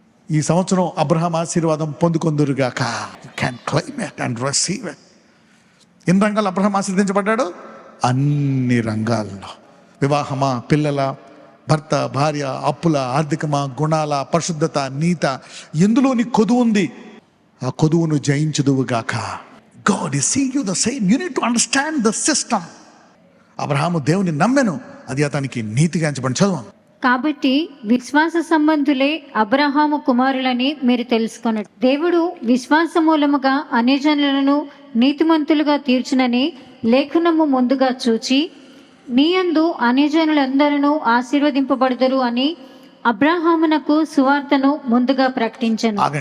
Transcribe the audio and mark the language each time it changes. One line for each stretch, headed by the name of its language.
Telugu: ఈ సంవత్సరం అబ్రహాం ఆశీర్వాదం పొందుకొందురుగాక.
English: You can claim it and receive it.
Telugu: ఎన్ని రంగాలు అబ్రహాం ఆశీర్వదించబడ్డాడు? అన్ని రంగాల్లో. వివాహమా, పిల్లల, భర్త, భార్య, అప్పుల, ఆర్థికమా, గుణాల, పరిశుద్ధత, నీత, ఎందులో నీ కొదువు ఉంది ఆ కొదువును జయించుదువుగాక.
English: God is seeing you the same. You need to understand the system.
Telugu: Abraham దేవుని నమ్మెను, అది అతనికి నీతిగా ఎంచబడి. చదువు. కాబట్టి విశ్వాస సంబంధులే అబ్రహాము కుమారులని మీరు తెలుసుకొనడు. దేవుడు విశ్వాస మూలముగా అన్యజనులను నీతిమంతులుగా తీర్చునని లేఖనము ముందుగా చూచి నీయందు అన్యజనులందరూ ఆశీర్వదింపబడుదురు అని అబ్రహామునకు సువార్తను ముందుగా ప్రకటించెను.